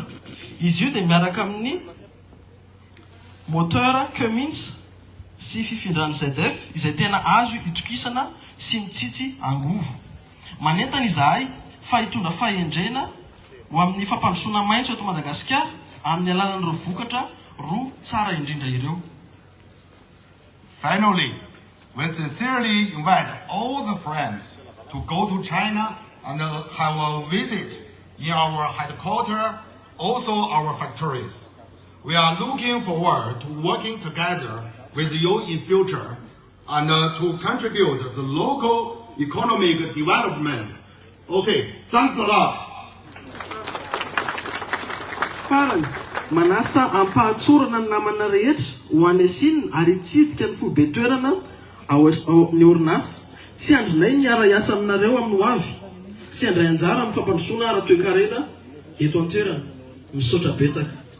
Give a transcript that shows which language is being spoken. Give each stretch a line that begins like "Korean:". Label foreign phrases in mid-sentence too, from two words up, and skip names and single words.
Malagasy: Izy io dia miaraka amin'ny moteur Cummins sy fifindrany ZF izay tena azo itokisana sy mitsitsy angovo. Manentana izahay fa hitondra fahendrena ho amin'ny fampandrosoana maitso eto Madagasikara amin'ny alalan'ireo vokatra roa tsara indrindra ireo.
English: Finally, we sincerely invite all the friends to go to China and have a visit in our headquarters, also our factories. We are looking forward to working together with you in future and to contribute to the local economic development. Okay, thanks a lot.
Malagasy: Farany manasa ampahatsorana ny namana rehetra ho any Sinina ary hitsidika ny fobe toerana ao ny orinasa. tsy andrinay miara-iasa aminareo amin'ny ho avy sy andray anjara amin'ny fampandrosoana ara-toekarena eto an-toerana misaotra betsaka.